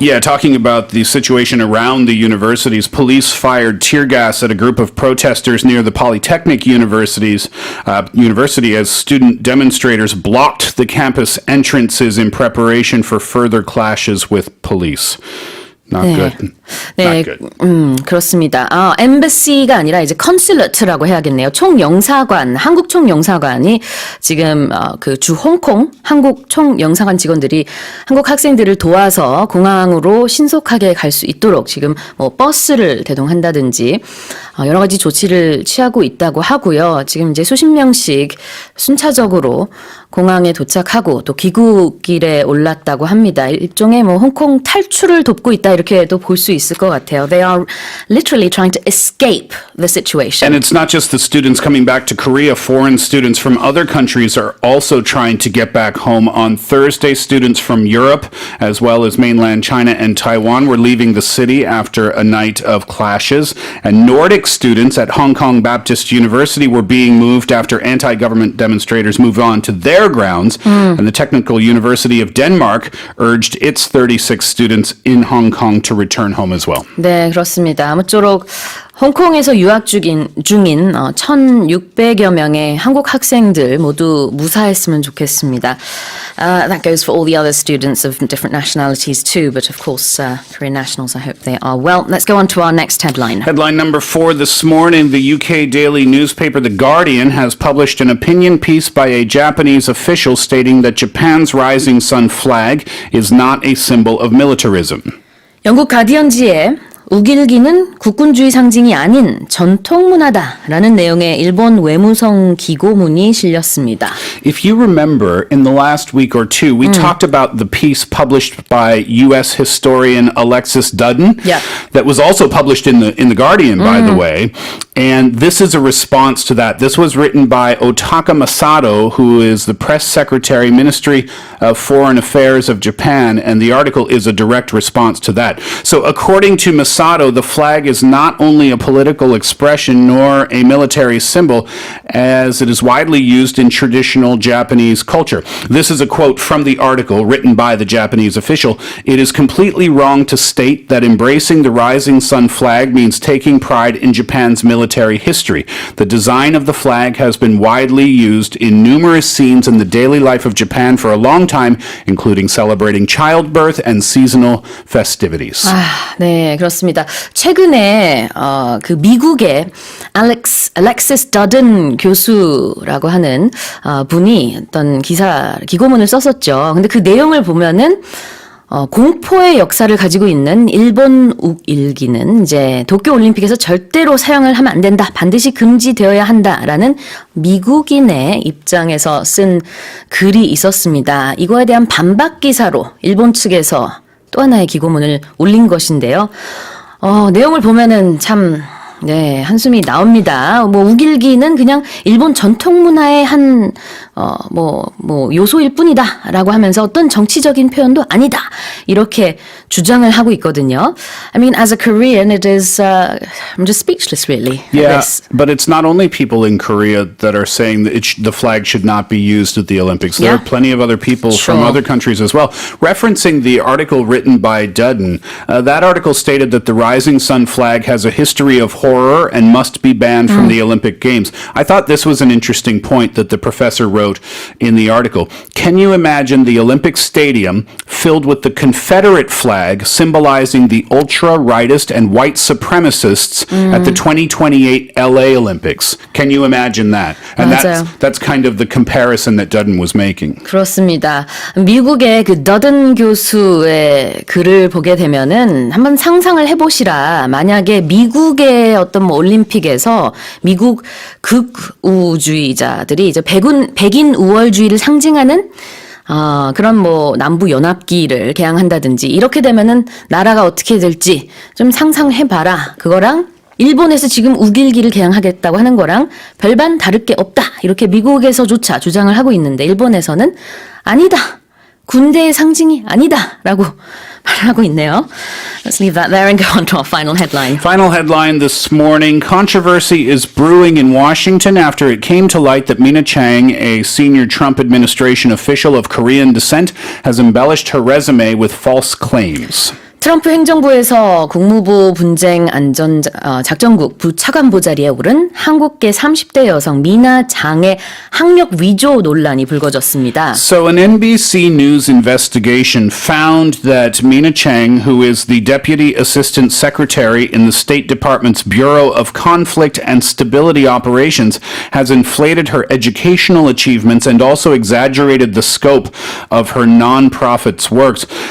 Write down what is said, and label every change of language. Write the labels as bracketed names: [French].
[English] Yeah, talking about the situation around the universities, police fired tear gas at a group of protesters near the Polytechnic University as student demonstrators blocked the campus entrances in preparation for further clashes with police. Not good. [Korean] 네, [English] Not good. [Korean] 그렇습니다. 엠베시가 아니라 이제 컨슐레이트라고 해야겠네요. 총영사관, 한국 총영사관이 지금 그 주 홍콩 한국 총영사관 직원들이 한국 학생들을 도와서 공항으로 신속하게 갈 수 있도록 지금 뭐 버스를 대동한다든지 여러 가지 조치를 취하고 있다고 하고요. 지금 이제 수십 명씩 순차적으로 공항에 도착하고 또 귀국길에 올랐다고 합니다. 일종의 뭐 홍콩 탈출을 돕고 있다 이렇게도 볼 수 있을 것 같아요. [English] They are literally trying to escape the situation. And it's not just the students coming back to Korea. Foreign students from other countries are also trying to get back home. On Thursday, students from Europe, as well as mainland China and Taiwan, were leaving the city after a night of clashes. And Nordic students at Hong Kong Baptist University were being moved after anti-government demonstrators moved on to their grounds. And the Technical University of Denmark urged its 36 students in Hong Kong to return home as well. [Korean] 네, 그렇습니다. 아무쪼록 홍콩에서 유학 중인 1,600여 명의 한국 학생들 모두 무사했으면 좋겠습니다. [English] That goes for all the other students of different nationalities too, but of course Korean nationals, I hope they are well. Let's go on to our next headline. Headline number 4 this morning, the UK daily newspaper The Guardian has published an opinion piece by a Japanese official stating that Japan's rising sun flag is not a symbol of militarism. [Korean] 영국 가디언지에 우길기는 국군주의 상징이 아닌 전통문화다라는 내용의 일본 외무성 기고문이 실렸습니다. [English] If you remember, in the last week or two, we talked about the piece published by U.S. historian Alexis Dudden, that was also published in the Guardian, by the way. And this is a response to that. This was written by Otaka Masato, who is the press secretary, Ministry of Foreign Affairs of Japan, and the article is a direct response to that. So according to Masato, the flag is not only a political expression nor a military symbol, as it is widely used in traditional Japanese culture. This is a quote from the article written by the Japanese official. It is completely wrong to state that embracing the rising sun flag means taking pride in Japan's military history. The design of the flag has been widely used in numerous scenes in the daily life of Japan for a long time, including celebrating childbirth and seasonal festivities. [Korean] 네, 그렇습니다. 최근에 그 미국의 Alexis Dudden 교수라고 하는 분이 어떤 기고문을 썼었죠. 근데 그 내용을 보면은 공포의 역사를 가지고 있는 일본 우길기는 이제 도쿄올림픽에서 절대로 사용을 하면 안 된다. 반드시 금지되어야 한다라는 미국인의 입장에서 쓴 글이 있었습니다. 이거에 대한 반박 기사로 일본 측에서 또 하나의 기고문을 올린 것인데요. 내용을 보면은 참 네, 한숨이 나옵니다. 뭐 우길기는 그냥 일본 전통 문화의 한 요소일 뿐이다라고 하면서 어떤 정치적인 표현도 아니다. 이렇게 주장을 하고 있거든요. [English] I mean, as a Korean, it is I'm just speechless, really. Yeah, but it's not only people in Korea that are saying that the flag should not be used at the Olympics. There are plenty of other people from other countries as well. Referencing the article written by Dudden, that article stated that the rising sun flag has a history of horror and must be banned from the Olympic Games. I thought this was an interesting point that the professor wrote wrote in the article. Can you imagine the Olympic Stadium filled with the Confederate flag symbolizing the ultra-rightist and white supremacists at the 2028 LA Olympics? Can you imagine that? And that's kind of the comparison that Dudden was making. [Korean] 그렇습니다. 미국의 그 더든 교수의 글을 보게 되면은 한번 상상을 해보시라. 만약에 미국의 어떤 뭐 올림픽에서 미국 극우주의자들이 이제 백인 우월주의를 상징하는 그런 뭐 남부 연합기를 개항한다든지 이렇게 되면은 나라가 어떻게 될지 좀 상상해봐라. 그거랑 일본에서 지금 우길기를 개항하겠다고 하는 거랑 별반 다를 게 없다. 이렇게 미국에서조차 주장을 하고 있는데 일본에서는 아니다. 군대의 상징이 아니다. 라고 말하고 있네요. [English] Let's leave that there and go on to our final headline. Final headline this morning. Controversy is brewing in Washington after it came to light that Mina Chang, a senior Trump administration official of Korean descent, has embellished her resume with false claims. [Korean] 트럼프 행정부에서 국무부 분쟁 안전 작전국 부차관보 자리에 오른 한국계 30대 여성 미나 장의 학력 위조 논란이 불거졌습니다. [English] So an NBC News investigation found that Mina Chang, who is the Deputy Assistant Secretary in the State Department's Bureau of Conflict and Stability Operations, has inflated her educational achievements and also exaggerated the scope of her nonprofit's works.